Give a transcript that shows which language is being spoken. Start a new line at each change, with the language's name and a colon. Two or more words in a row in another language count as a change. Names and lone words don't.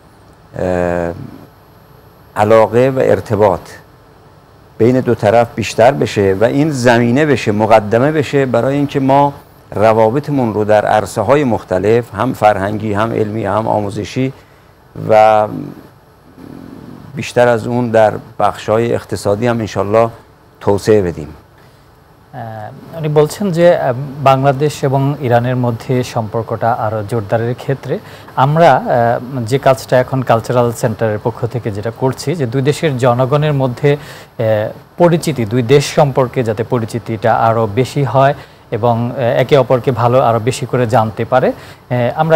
Persian: علاقه و ارتباط بین دو طرف بیشتر بشه و این زمینه بشه، مقدمه بشه برای اینکه ما روابطمون رو در عرصه های مختلف، هم فرهنگی، هم علمی، هم آموزشی و بیشتر از اون در بخش‌های اقتصادی هم انشالله توسعه بدیم।
Bangla: উনি বলছেন যে বাংলাদেশ এবং ইরানের মধ্যে সম্পর্কটা আরও জোরদারের ক্ষেত্রে আমরা যে কাজটা এখন
English: cultural center
Bangla: পক্ষ থেকে যেটা করছি, যে দুই দেশের জনগণের মধ্যে পরিচিতি, দুই দেশ সম্পর্কে যাতে পরিচিতিটা আরও বেশি হয় এবং একে অপরকে ভালো আরও বেশি করে জানতে পারে, আমরা